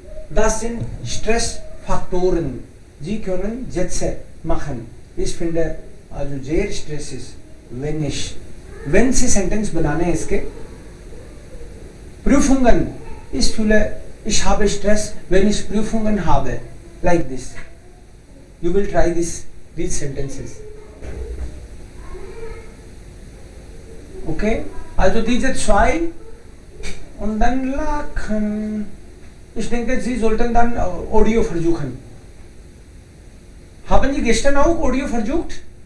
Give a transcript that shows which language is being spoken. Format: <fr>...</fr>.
<de>Das sind Stressfaktoren. Sie können Sätze machen. Ich finde also sehr Stress ist, wenn Sie Sentence</de> <hi>बनाने हैं इसके.</hi> <de>Prüfungen. Ich fühle, ich habe Stress, wenn ich Prüfungen habe.</de> <en>Like this. You will try these sentences. Okay?</en> <de>Also diese zwei und dann lachen. Ich denke, Sie sollten dann Audio versuchen. Haben Sie gestern auch Audio versucht?</de>